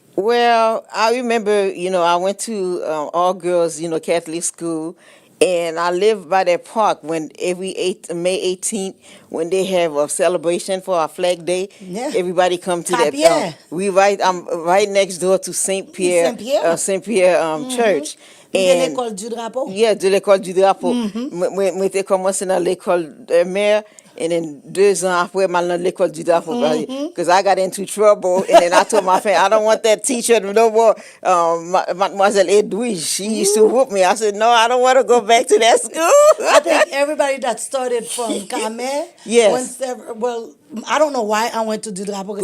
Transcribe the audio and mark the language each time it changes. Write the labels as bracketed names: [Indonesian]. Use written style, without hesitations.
[English] Well, I remember, I went to all girls, Catholic school, and I lived by that park when May 18th, when they have a celebration for our Flag Day. Yeah. Everybody come to Top, yeah. I'm right next door to Saint Pierre, Saint-Pierre. Saint Pierre Church. [French] De [English] And [French] l'école du drapeau? [English] yeah, [French] de l'école du drapeau. Moi, j'ai commencé dans l'école de mère. [English] And then [French] 2 ans après, [English] I'm [French] dans l'école du drapeau. [English] Because I got into trouble. And then I told my friend, I don't want that teacher no more. Mademoiselle Edwige, she used to whoop me. I said, no, I don't want to go back to that school. I think everybody that started from Kame, Yes. well, I don't know why I went to Dudrapo because